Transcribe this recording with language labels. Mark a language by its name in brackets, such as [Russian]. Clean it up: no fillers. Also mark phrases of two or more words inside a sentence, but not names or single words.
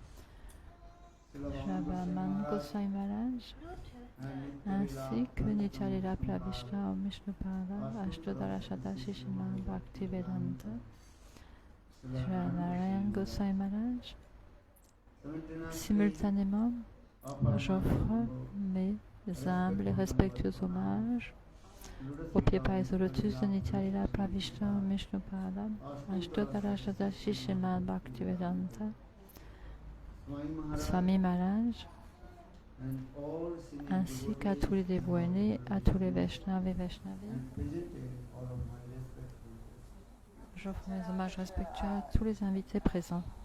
[French] Shrabaman Goswami Maharaj, ainsi que Nitya-lila Pravishna Vishnupada, Ashtodhara Shatashi Srimad Bhaktivedanta, Shranarayan Goswami Maharaj. Simultanément, j'offre mes humbles et respectueux hommages au pied par le lotus de Nitya-lila Pravishna Vishnupada, Ashtodhara Shatashi Srimad Bhaktivedanta, Swami Maharaj, ainsi qu'à tous les dévoués, à tous les Vaishnavas et Vaishnavis. J'offre mes hommages respectueux à tous les invités présents.